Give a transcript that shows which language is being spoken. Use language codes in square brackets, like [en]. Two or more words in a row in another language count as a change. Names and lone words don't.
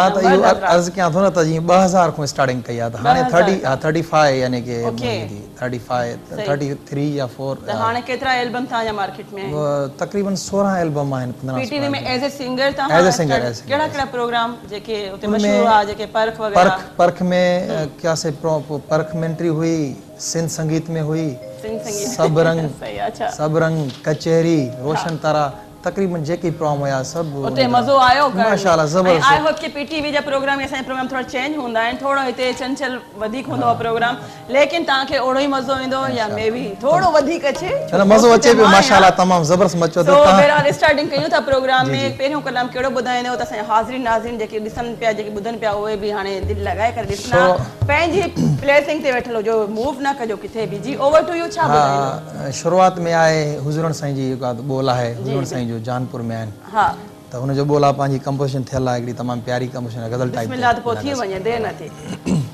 [sd] मां त इहो अर्ज़ु कयां थो न त जीअं 2000 खां स्टार्टिंग कई आहे, त हाणे 35 यानी कि 35 33 या 4। त हाणे केतिरा एल्बम तव्हांजा मार्केट में आहिनि? तक़रीबन 16 एल्बम आहिनि। PTV में [en] as a singer [sd] तव्हां? [en] as a singer. [sd] कहिड़ा कहिड़ा प्रोग्राम जेके उते मशहूर आहे, जेके परख वग़ैरह? परख में कयासीं, परख में एंट्री हुई, सिंध संगीत में हुई, सब रंग कचहरी, रोशन तारा, तक़रीबन जेके प्रोग्राम हुया सभु उते मज़ो आयो? माशाअल्लाह ज़बरदस्त। [en] I hope [sd] कि PTV जा प्रोग्राम, असांजा प्रोग्राम थोड़ा चेंज हूंदा आहिनि, थोरो हिते चंचल वधीक हूंदो आहे प्रोग्राम, लेकिन तव्हांखे ओड़ो ई मज़ो ईंदो या [en] may be [sd] थोरो वधीक अचे? मज़ो अचे पियो माशाअल्लाह, तमामु ज़बरदस्त मचो। तो बहरहाल स्टार्टिंग कयूं था प्रोग्राम में। पहिरियों कलाम कहिड़ो ॿुधाईंदो त असांजा हाज़िरीन नाज़रीन जेके ॾिसनि पिया, जेके ॿुधनि पिया, उहे बि हाणे दिलि लॻाए करे ॾिसंदा, पंहिंजी प्लेसिंग ते वेठल हुजो, मूव न कजो किथे बि। जी, [en] over to you. [sd] छा ॿुधाईंदो? शुरूआत में आहे हुज़ूरन साईं जी जेका ॿोल आहे, हुज़ूरन साईं जो जानपुर में आहिनि। हा, त हुनजो ॿोला पंहिंजी कंपोज़िशन थियल आहे, हिकिड़ी तमामु प्यारी कंपोज़िशन आहे, गज़ल टाइप। बिस्मिल्लाह, त पोइ थी वञे, देरि न थिए।